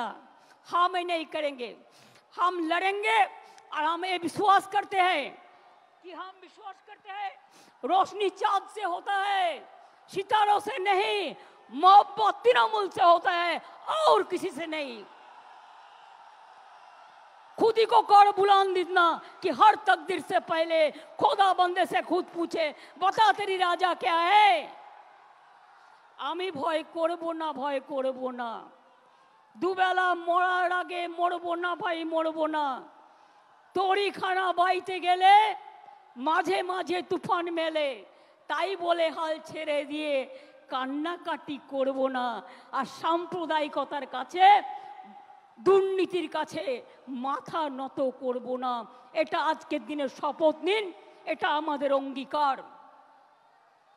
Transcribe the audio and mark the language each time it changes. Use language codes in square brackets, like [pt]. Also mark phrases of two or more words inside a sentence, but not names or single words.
[hi] हम नहीं करेंगे, हम लड़ेंगे और हम ये विश्वास करते हैं कि हम विश्वास करते हैं रोशनी चांद से होता है, सितारों से नहीं, मोहब्बत तृणमूल से होता है और किसी से नहीं। खुद ही को कर बुलंद इतना कि हर तकदीर से पहले खुदा बंदे से खुद पूछे बता तेरी राजा क्या है। [bn] আমি ভয় করব না, ভয় করব না, দুবেলা মরার আগে মরব না ভাই, মরব না। তরী খানা বাইতে গেলে মাঝে মাঝে তুফান মেলে, তাই বলে হাল ছেড়ে দিয়ে কান্নাকাটি করব না। আর সাম্প্রদায়িকতার কাছে, দুর্নীতির কাছে মাথা নত করব না। এটা আজকের দিনে শপথ নিন, এটা আমাদের অঙ্গীকার।